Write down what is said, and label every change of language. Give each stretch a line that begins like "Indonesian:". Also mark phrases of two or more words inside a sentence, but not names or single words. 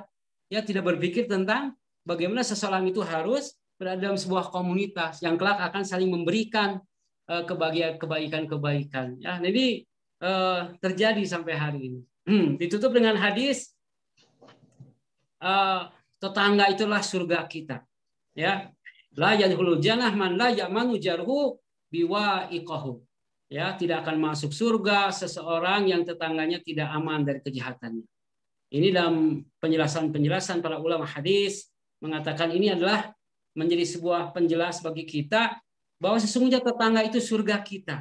Indonesian: Ya, tidak berpikir tentang bagaimana seseorang itu harus berada dalam sebuah komunitas yang kelak akan saling memberikan kebaikan-kebaikan. Ya, jadi terjadi sampai hari ini. Ditutup dengan hadis, tetangga itulah surga kita. Ya,
Arabic: لا يدخل الجنة من لا يأمن جاره بوائقه.
Indonesian: Ya, tidak akan masuk surga seseorang yang tetangganya tidak aman dari kejahatannya. Ini dalam penjelasan para ulama hadis mengatakan ini adalah menjadi sebuah penjelas bagi kita bahwa sesungguhnya tetangga itu surga kita.